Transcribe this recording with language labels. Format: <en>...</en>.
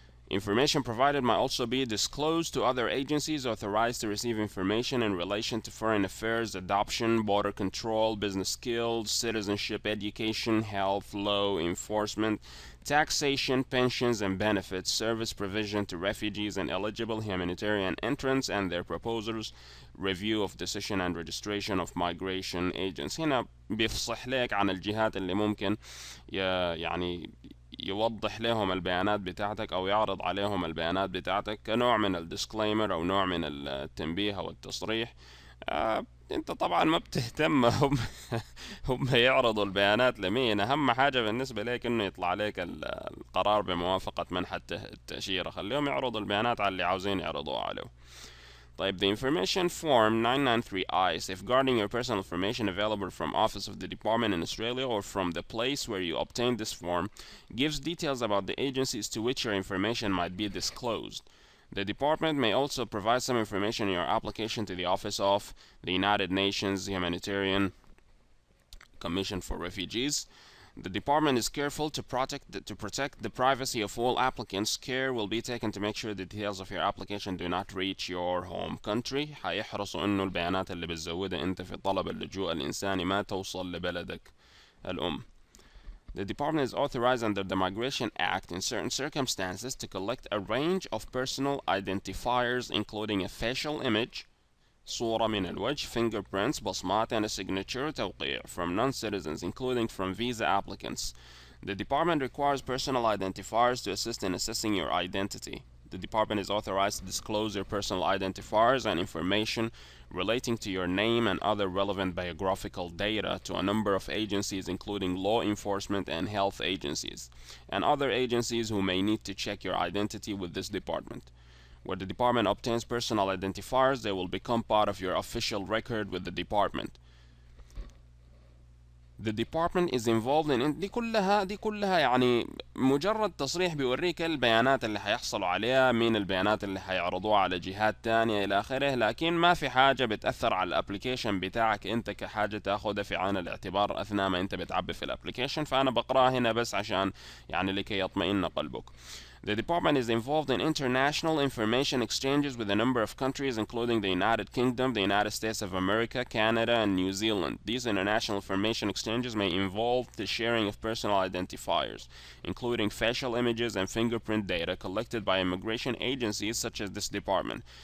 <en>Information provided might also be disclosed to other agencies authorized to receive information in relation to foreign affairs, adoption, border control, business skills, citizenship, education, health, law enforcement, taxation, pensions and benefits, service provision to refugees and eligible humanitarian entrants and their proposals, review of decision and registration of migration agents.</en> <ar>هنا بيفصح لك عن الجهات اللي ممكن يعني يوضح لهم البيانات بتاعتك أو يعرض عليهم البيانات بتاعتك كنوع من الديسكليمر أو نوع من التنبيه أو التصريح. انت طبعا ما بتهتم هم يعرضوا البيانات لمين. اهم حاجة بالنسبة لك انه يطلع لك القرار بموافقة منح التأشيرة. خليهم يعرضوا البيانات على اللي عاوزين يعرضوها عليه.</ar> <en>طيب the information form 993I safeguarding your personal information available from office of the department in Australia or from the place where you obtained this form gives details about the agencies to which your information might be disclosed. The department may also provide some information in your application to the Office of the United Nations Humanitarian Commission for Refugees. The department is careful to protect the privacy of all applicants. Care will be taken to make sure the details of your application do not reach your home country.</en> <ar>حيحرصوا انه البيانات اللي بتزودها انت في طلب اللجوء الإنساني ما توصل لبلدك الأم.</ar> <en>The department is authorized under the Migration Act in certain circumstances to collect a range of personal identifiers including a facial image,</en> <ar>صورة من الوجه,</ar> <en>fingerprints, بصمات, and a signature, توقيع, from non-citizens, including from visa applicants. The department requires personal identifiers to assist in assessing your identity. The department is authorized to disclose your personal identifiers and information relating to your name and other relevant biographical data to a number of agencies including law enforcement and health agencies, and other agencies who may need to check your identity with this department. Where the department obtains personal identifiers, they will become part of your official record with the department. The department is involved in</en> <ar>دي كلها يعني مجرد تصريح بيوريك البيانات اللي هيحصلوا عليها، مين البيانات اللي هيعرضوها على جهات تانية إلى آخره، لكن ما في حاجة بتأثر على الابليكيشن بتاعك انت كحاجة تاخدها في عين الاعتبار أثناء ما انت بتعبي في الابليكيشن. فأنا بقراها هنا بس عشان يعني لكي يطمئن قلبك.</ar> <en>The department is involved in international information exchanges with a number of countries including the United Kingdom, the United States of America, Canada, and New Zealand. These international information exchanges may involve the sharing of personal identifiers, including facial images and fingerprint data collected by immigration agencies such as this department.</en>